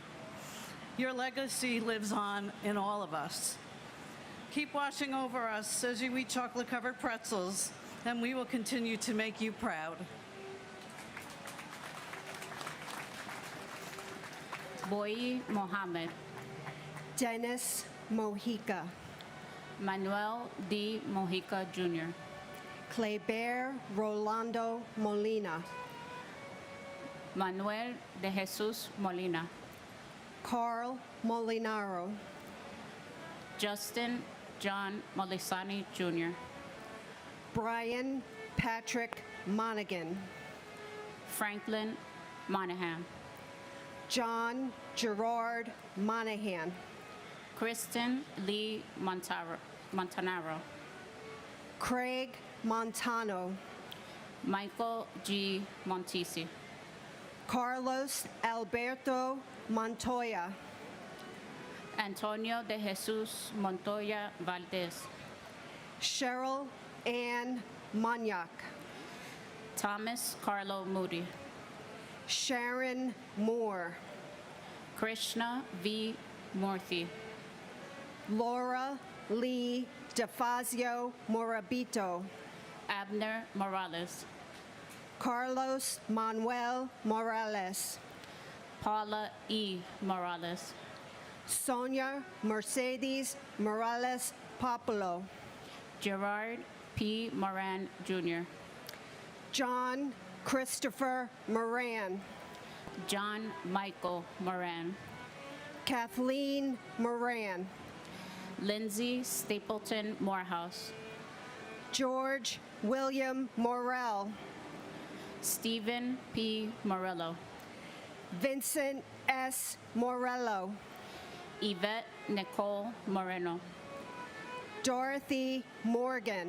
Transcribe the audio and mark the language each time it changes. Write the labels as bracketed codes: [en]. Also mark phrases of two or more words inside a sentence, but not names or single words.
[en] Your legacy lives on in all of us. Keep watching over us as you eat chocolate-covered pretzels, and we will continue to make you proud. Boy Mohammed. Dennis Mojica. Manuel D. Mojica Jr. Cleber Rolando Molina. Manuel de Jesus Molina. Carl Molinaro. Justin John Molisani Jr. Brian Patrick Monaghan. Franklin Monahan. John Gerard Monahan. Kristen Lee Montanaro. Craig Montano. Michael G. Montisi. Carlos Alberto Montoya. Antonio de Jesus Montoya Valdez. Cheryl Ann Monyak. Thomas Carlo Moody. Sharon Moore. Krishna V. Murthy. Laura Lee DeFazio Morabito. Abner Morales. Carlos Manuel Morales. Paula E. Morales. Sonia Mercedes Morales Populo. Gerard P. Moran Jr. John Christopher Moran. John Michael Moran. Kathleen Moran. Lindsay Stapleton Morehouse. George William Morell. Stephen P. Morello. Vincent S. Morello. Yvette Nicole Moreno. Dorothy Morgan.